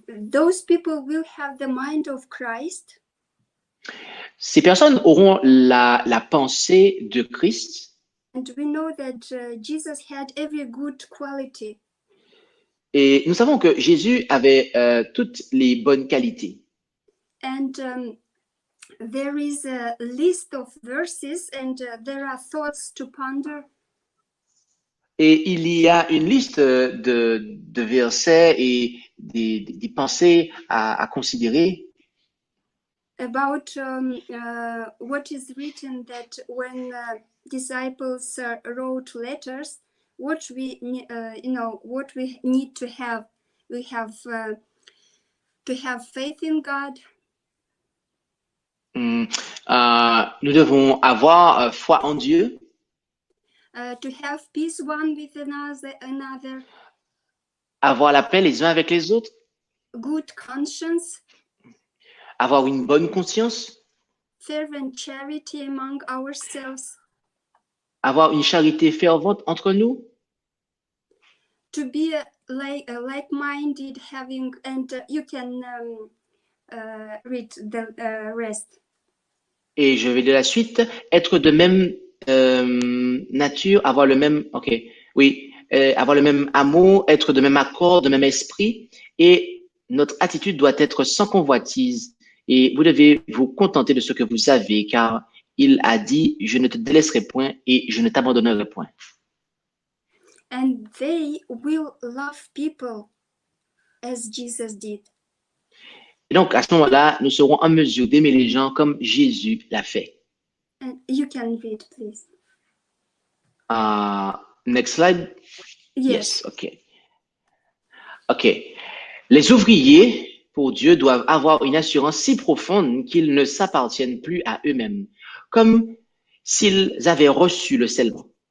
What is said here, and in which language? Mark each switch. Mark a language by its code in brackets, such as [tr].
[en] Those people will have the mind of Christ. [fr] Ces personnes auront la pensée de Christ [en] And we know that Jesus had every good quality. [fr] et nous savons que Jésus avait toutes les bonnes qualités. [en] And there is a list of verses and there are thoughts to ponder. [fr] Et il y a une liste de versets et des pensées à considérer [en] About what is written that when disciples wrote letters, what we what we need to have. We have to have faith in God. [fr] Nous devons avoir foi en Dieu, [en] To have peace one with another, [fr] avoir la paix les uns avec les autres, [en] good conscience, [fr] avoir une bonne conscience, [en] fervent charity among ourselves, [fr] avoir une charité fervente entre nous, [en] to be like-minded, having, and you can read the rest. [fr] et je vais de la suite, être de même nature, avoir le même, avoir le même amour, être de même accord, de même esprit, et notre attitude doit être sans convoitise, et vous devez vous contenter de ce que vous avez, car il a dit, je ne te délaisserai point et je ne t'abandonnerai point. [en] And they will love people as Jesus did. [fr] Et donc, à ce moment-là, nous serons en mesure d'aimer les gens comme Jésus l'a fait. [en] And you can read, please. Next slide. Yes. OK. [fr] Les ouvriers, pour Dieu, doivent avoir une assurance si profonde qu'ils ne s'appartiennent plus à eux-mêmes, comme s'ils avaient reçu le scellement.